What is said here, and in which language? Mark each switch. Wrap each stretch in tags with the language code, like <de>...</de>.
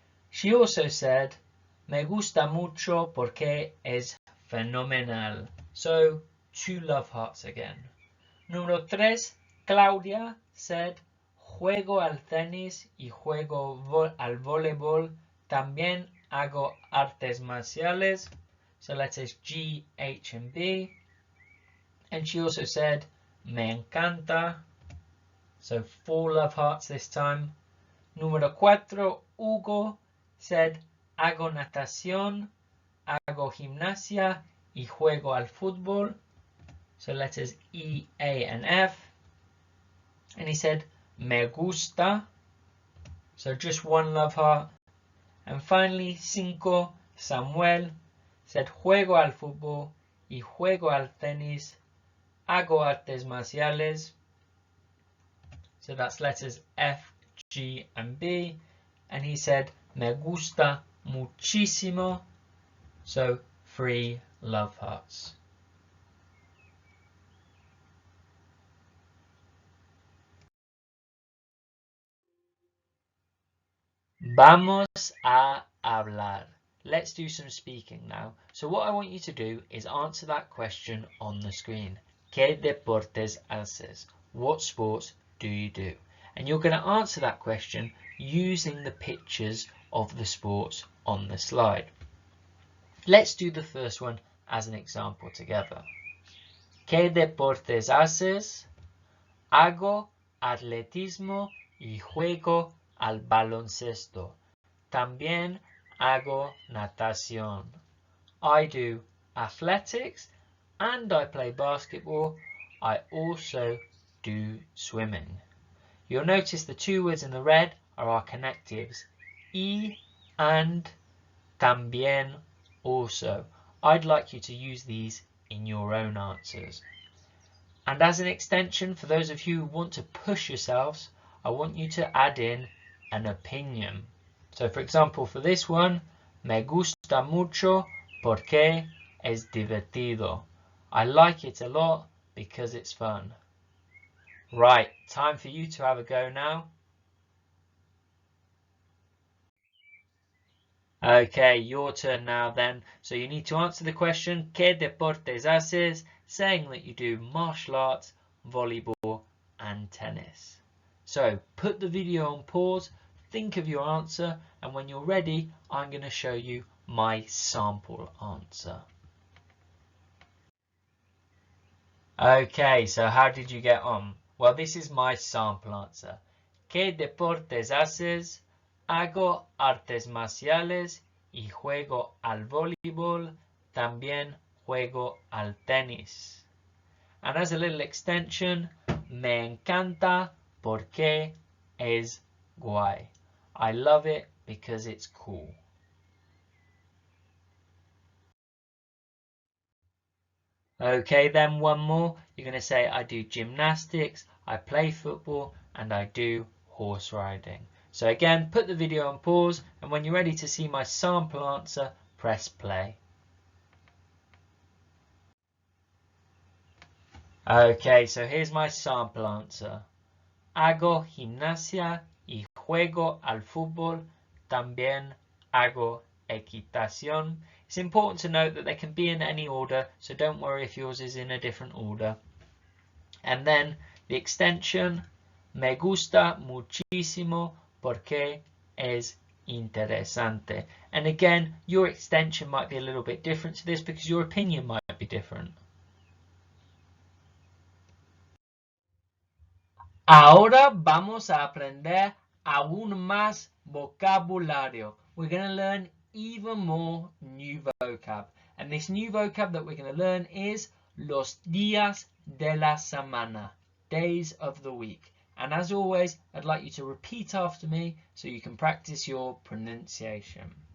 <en>She also said,</en> <es>me gusta mucho porque es fenomenal.</es> <en>So, 2 love hearts again.</en> <es>Número 3, Claudia</es> <en>said,</en> <es>juego al tenis y juego al voleibol. También hago artes marciales.</es> <en>So letters G, H and B. And she also said,</en> <es>me encanta.</es> <en>So 4 love hearts this time.</en> <es>Número 4, Hugo</es> <en>said,</en> <es>hago natación, hago gimnasia y juego al fútbol.</es> <en>So letters E, A and F. And he said,</en> <es>me gusta.</es> <en>So just 1 love heart. And finally, 5, Samuel said,</en> <es>juego al fútbol y juego al tenis. Hago artes marciales.</es> <en>So that's letters F, G and B. And he said,</en> <es>me gusta muchísimo.</es> <en>So 3 love hearts.</en> <es>Vamos a hablar.</es> <en>Let's do some speaking now. So what I want you to do is answer that question on the screen.</en> <es>¿Qué deportes haces?</es> <en>What sports do you do? And you're going to answer that question using the pictures of the sports on the slide. Let's do the first one as an example together.</en> <es>¿Qué deportes haces? Hago atletismo y juego al baloncesto. También hago natación.</es> <en>I do athletics and I play basketball. I also do swimming. You'll notice the 2 words in the red are our connectives. Y and, también, also. I'd like you to use these in your own answers. And as an extension, for those of you who want to push yourselves, I want you to add in an opinion. So for example, for this one,</en> <es>me gusta mucho porque es divertido.</es> <en>I like it a lot because it's fun. Right, time for you to have a go now. Okay, your turn now then. So you need to answer the question, ¿Qué deportes haces? Saying that you do martial arts, volleyball and tennis. So put the video on pause, think of your answer, and when you're ready, I'm going to show you my sample answer. Okay, so how did you get on? Well, this is my sample answer.</en> <es>¿Qué deportes haces? Hago artes marciales y juego al voleibol. También juego al tenis.</es> <en>And as a little extension,</en> <es>me encanta porque es guay.</es> <en>I love it because it's cool. Okay, then one more. You're going to say I do gymnastics, I play football, and I do horse riding. So again, put the video on pause, and when you're ready to see my sample answer, press play. Okay, so here's my sample answer.</en> <es>Hago gimnasia y juego al fútbol. También hago equitación.</es> <en>It's important to note that they can be in any order, so don't worry if yours is in a different order. And then the extension,</en> <es>me gusta muchísimo porque es interesante.</es> <en>And again, your extension might be a little bit different to this because your opinion might be different.</en> <es>Ahora vamos a aprender aún más vocabulario.</es> <en>We're going to learn even more new vocab. And this new vocab that we're going to learn is</en> <es>los días de la semana,</es> <en>days of the week. And as always, I'd like you to repeat after me so you can practice your pronunciation.</en>